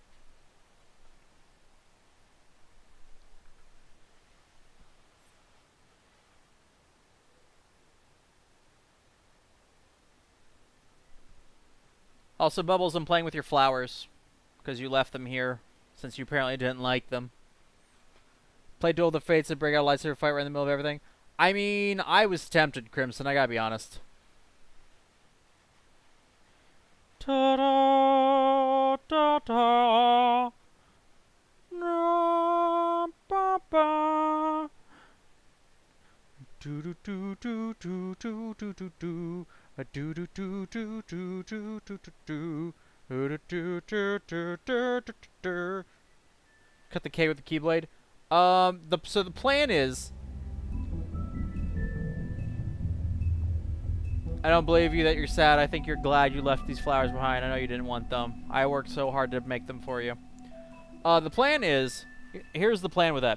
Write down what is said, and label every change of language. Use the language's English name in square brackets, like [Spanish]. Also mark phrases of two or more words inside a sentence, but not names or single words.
[English] Also, Bubbles, I'm playing with your flowers because you left them here since you apparently didn't like them. Play Duel of the Fates and break out a lightsaber fight right in the middle of everything. I mean, I was tempted, Crimson, I gotta be honest. Ta-da, ta-ta, na, ba, ba. Do-do-do-do-do-do-do-do-do. A do do do do do do do do do do do do do. Cut the K with the Keyblade. So the plan is, I don't believe you that you're sad. I think you're glad you left these flowers behind. I know you didn't want them. I worked so hard to make them for you. The plan is, here's the plan with that.